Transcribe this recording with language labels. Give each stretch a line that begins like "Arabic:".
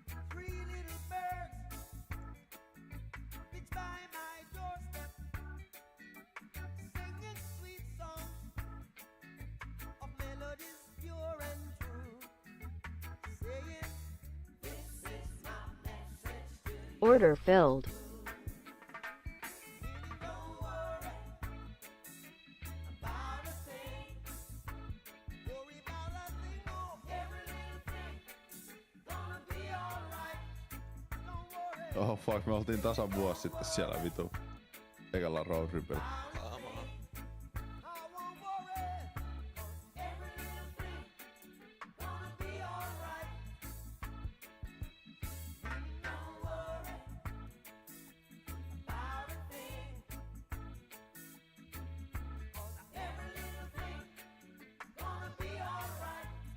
English: 3 little birds pitch by my doorstep, singing sweet songs of melodies pure and true, saying, "This is my message to you." Order filled. Don't worry about a thing. Worry about a thing, oh, every little thing gonna be alright. Don't worry Oh fuck,
Finnish: me oltiin tasan vuosi sitten siellä vitu. Ekalla road tripillä. Kaamaa.
English: I won't worry, 'cause every little thing gonna be alright. Don't worry about a thing, 'cause every little thing gonna be alright.